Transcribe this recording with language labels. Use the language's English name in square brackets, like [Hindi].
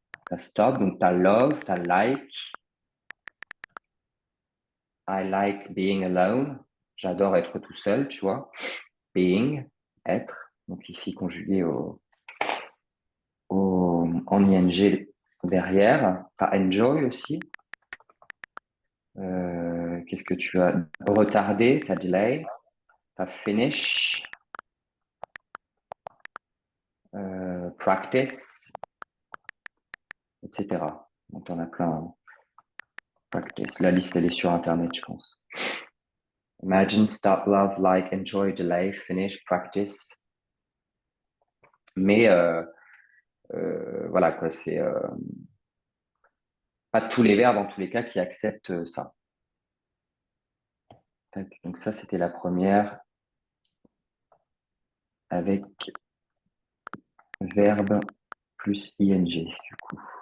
[French] Donc tu as love, tu as like. [English] I like being alone. [French] J'adore être tout seul, tu vois. Being, être. Donc ici conjugué en ing derrière. Tu as enjoy aussi. Qu'est-ce que tu as? Retardé, tu as delay. Tu as finish. Practice, etc. Donc, on a plein. Hein. Practice. La liste, elle est sur Internet, je pense. [English] Imagine, start, love, like, enjoy, delay, finish, practice. [French] Mais voilà, quoi, c'est pas tous les verbes, en tous les cas, qui acceptent ça. Donc, ça, c'était la première avec verbe plus ing, du coup.